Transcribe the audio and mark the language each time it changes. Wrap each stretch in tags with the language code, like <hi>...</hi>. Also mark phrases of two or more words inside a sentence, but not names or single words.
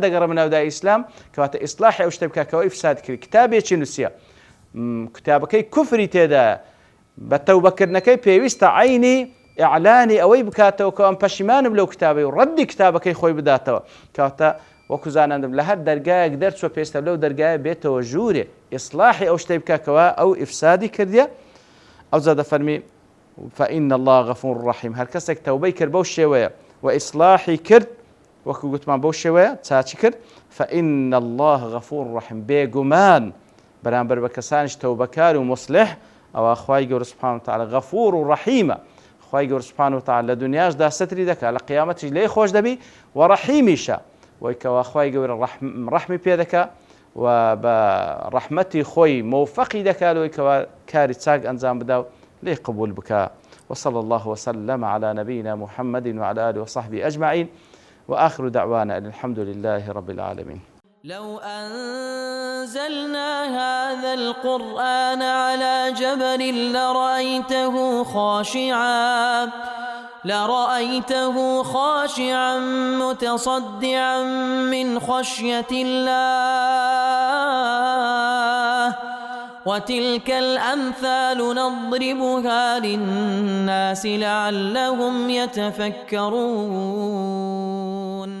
<ckb>دەگەڕێمە ناودای ئیسلام کەواتە ئیسلاحی ئەو شتە بکاتەوە ئیفساد کرد کتابێکی نووسیە کتابەکەی کوفری تێدایە بە تەوبەکردنەکەی پێویستە عینی ئیعلانی ئەوەی بکاتەوە کە ئەم پەشیمانم لەو کتابەی و ڕەدی کتابەکەی خۆی بداتەوە کەواتە وەکو زاناندم لە هەر دەرگایەک دەرچوە پێویستە لەو دەرگایە بێتەوە ژوورێ ئیسلاحی ئەو شتەی بکەکەوە ئەو ئیفسادی کردیە ئەوجا دەفەرمی</ckb> <ar>فإن الله غفور رحيم</ar> <ckb>هەر کەسێک تەوبەی کرد بەو شێوەیە و ئیسلاحی کرد وەکو گوتمان بەو شێوەیە چاچی کرد</ckb> <ar>فإن الله غفور رحيم</ar> <ckb>بێگومان بەرامبەر بە کەسانیش تەوبەکار و مصلح ئەوە خوای گەورە</ckb> <ar>سوبحانە وتعالە</ar> <ckb>غەفور و ڕەحیمە. خوای گەورە</ckb> <ar>سوبحانە وتعالە</ar> <ckb>لە دنیاشدا ستری دەکات، لە قیامەتیش لێی خۆش دەبی و ڕەحیمیشە، وەی کەوا خوای گەورە ڕەحمی پێ دەکات و بە ڕەحمەتی خۆی موفقی دەکات لەوەی کەوا کاری چاک ئەنجام بدە و لێی قبول بکات.</ckb> <ar>وصلى الله وسلم على نبينا محمد وعلى آله وصحبه أجمعين، وآخر دعوانا أن الحمد لله رب العالمين. لو أنزلنا هذا القرآن على جبل لرأيته خاشعا متصدعا من خشية الله، وتلك الأمثال نضربها للناس لعلهم يتفكرون.</ar>